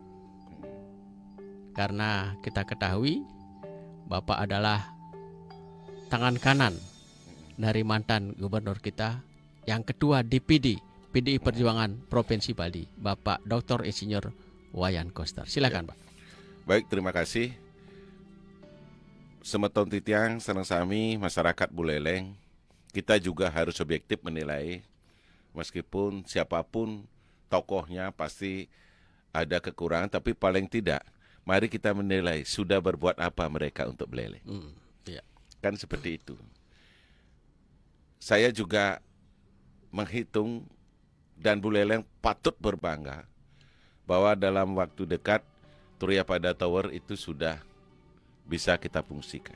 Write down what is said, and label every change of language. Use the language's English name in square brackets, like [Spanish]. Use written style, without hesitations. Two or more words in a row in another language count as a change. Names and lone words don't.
[Indonesian] Karena kita ketahui Bapak adalah tangan kanan dari mantan gubernur kita yang ketua DPD PDI Perjuangan Provinsi Bali, Bapak Dr. Insinyur Wayan Koster. Silakan, Pak. Baik, terima kasih. [Balinese] Semeton titiang senang sami masyarakat Buleleng, [Indonesian] kita juga harus objektif menilai, meskipun siapapun tokohnya pasti ada kekurangan, tapi paling tidak mari kita menilai sudah berbuat apa mereka untuk Buleleng. Iya. Kan seperti itu. Saya juga menghitung dan Buleleng patut berbangga bahwa dalam waktu dekat Turiapada Tower itu sudah bisa kita fungsikan.